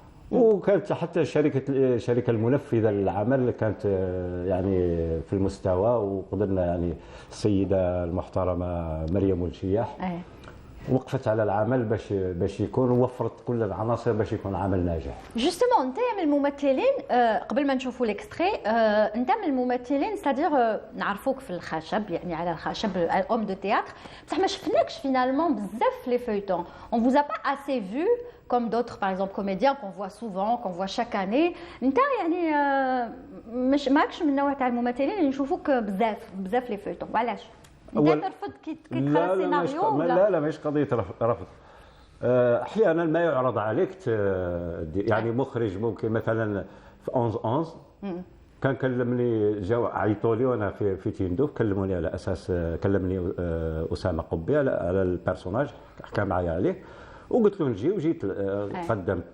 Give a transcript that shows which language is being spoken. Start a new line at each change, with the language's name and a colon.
Arabic: وكانت حتى الشركه المنفذه للعمل كانت يعني في المستوى، وقدرنا يعني السيده المحترمه مريم والشياح وقفت على العمل باش يكون، ووفرت كل العناصر باش يكون عمل ناجح. جوستومون انت من الممثلين، قبل ما نشوفوا الاكستري، انت من الممثلين سادير نعرفوك في الخشب، يعني على الخشب اوم دو تياتر، بصح ما شفناكش فينالمون بزاف لي فeuilletons.
French: On vous a pas assez vu comme d'autres par exemple comédiens qu'on voit souvent, qu'on voit chaque année.
Arabic: انت يعني مش ماكش من النوع تاع الممثلين اللي نشوفوك بزاف لي فeuilletons. وعلاش؟ انت ترفض كي تقرا السيناريو؟ لا ماشي قضيه رفض. احيانا ما يعرض عليك يعني مخرج ممكن مثلا في 11 كان كلمني، جاو عيطوا لي وانا في تيندوف، كلموني على اساس، كلمني اسامه قبي على البيرسوناج، حكى معايا عليه وقلت له نجي، وجيت قدمت.